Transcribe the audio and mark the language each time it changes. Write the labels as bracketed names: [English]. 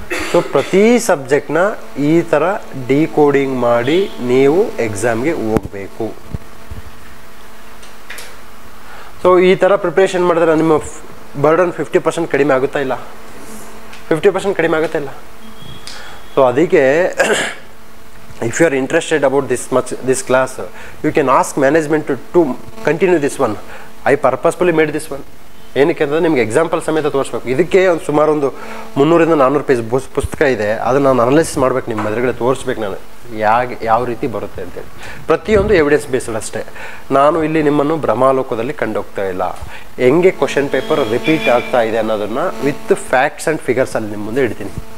[Kannada] So ಪ್ರತಿ ಸಬ್ಜೆಕ್ಟ್ನ ಈ ಥರ ಡಿಕೋಡಿಂಗ್ ಮಾಡಿ ನೀವು ಎಕ್ಸಾಮ್ಗೆ ಹೋಗಬೇಕು. ಸೊ ಈ ಥರ ಪ್ರಿಪ್ರೇಷನ್ ಮಾಡಿದ್ರೆ ನಿಮ್ಮ ಬರ್ಡನ್ 50% ಕಡಿಮೆ ಆಗುತ್ತಾ ಇಲ್ಲ? 50% ಕಡಿಮೆ ಆಗುತ್ತಾ ಇಲ್ಲ? ಸೊ ಅದಕ್ಕೆ [English] if you are interested about this class, you can ask management to continue this one. I purposefully made this one. [Kannada] ಏನಕ್ಕೆ ಅಂದರೆ ನಿಮ್ಗೆ ಎಕ್ಸಾಂಪಲ್ ಸಮೇತ ತೋರಿಸ್ಬೇಕು. ಇದಕ್ಕೆ ಒಂದು ಸುಮಾರು 300-400 ಪೇಜ್ ಪುಸ್ತಕ ಇದೆ, ಅದನ್ನು ನಾನು ಅನಲೈಸಿಸ್ ಮಾಡ್ಬೇಕು, ನಿಮ್ಮ ಎದುರುಗಡೆ ತೋರಿಸ್ಬೇಕು ನಾನು ಯಾವ ರೀತಿ ಬರುತ್ತೆ ಅಂತೇಳಿ. ಪ್ರತಿಯೊಂದು ಎವಿಡೆನ್ಸ್ ಬೇಸ್ಡ್ ಅಷ್ಟೇ. ನಾನು ಇಲ್ಲಿ ನಿಮ್ಮನ್ನು ಭ್ರಮಾಲೋಕದಲ್ಲಿ ಕಂಡೋಗ್ತಾ ಇಲ್ಲ. ಹೆಂಗೆ ಕ್ವಶನ್ ಪೇಪರ್ ರಿಪೀಟ್ ಆಗ್ತಾ ಇದೆ ಅನ್ನೋದನ್ನು [English] with facts and ಫಿಗರ್ಸಲ್ಲಿ [Kannada] ನಿಮ್ಮ ಮುಂದೆ ಇಡ್ತೀನಿ.